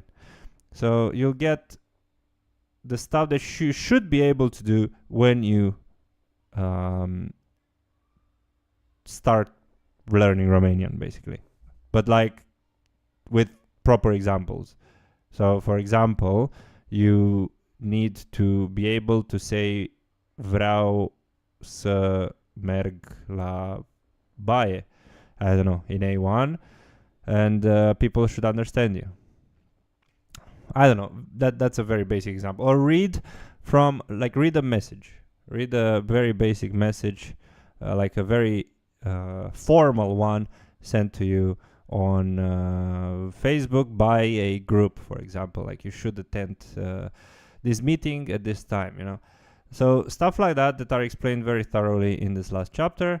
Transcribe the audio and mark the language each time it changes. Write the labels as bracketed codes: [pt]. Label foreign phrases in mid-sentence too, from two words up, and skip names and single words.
[en] So you'll get the stuff that you should be able to do when you start learning Romanian, basically, but like with proper examples. So for example, you need to be able to say [ro] vreau să merg la baie, [en] I don't know, in A1, and people should understand you. I don't know, that's a very basic example. Or read a message, read a very basic message, like a very formal one sent to you on Facebook by a group, for example, like you should attend this meeting at this time, So stuff like that are explained very thoroughly in this last chapter.